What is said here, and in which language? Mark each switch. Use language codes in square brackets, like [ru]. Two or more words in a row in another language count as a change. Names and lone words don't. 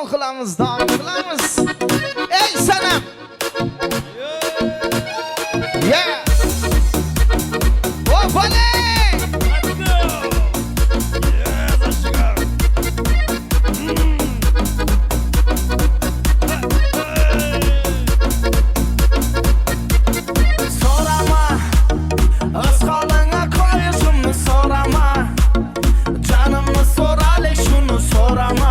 [uz] qilamiz, davom qilamiz. Ey sanam. [en] Yeah. Opale. Let's go. Yes, let's go. [uz] So'rama, o'z holingga qo'yishimni so'rama. Jonimni so'ralik shuni so'rama.